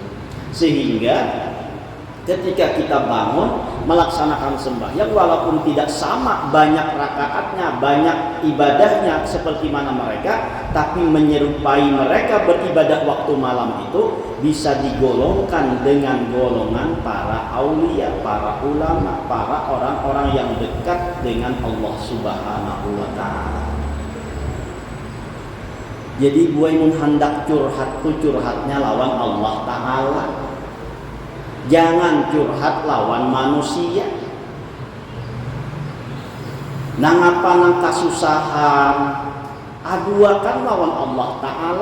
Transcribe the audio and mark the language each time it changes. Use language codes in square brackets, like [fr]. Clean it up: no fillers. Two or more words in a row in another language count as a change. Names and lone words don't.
[id] Sehingga ketika kita bangun melaksanakan sembahyang, walaupun tidak sama banyak rakaatnya, banyak ibadahnya seperti mana mereka, tapi menyerupai mereka beribadah waktu malam itu bisa digolongkan dengan golongan para aulia, para ulama, para orang-orang yang dekat dengan Allah [ar] Subhanahu wa Ta'ala. [bjn] Jadi buai mun hendak curhat tuh curhatnya lawan Allah Ta'ala. Jangan curhat lawan manusia. Nang apa nang kasusahan, aduakan lawan Allah Ta'ala.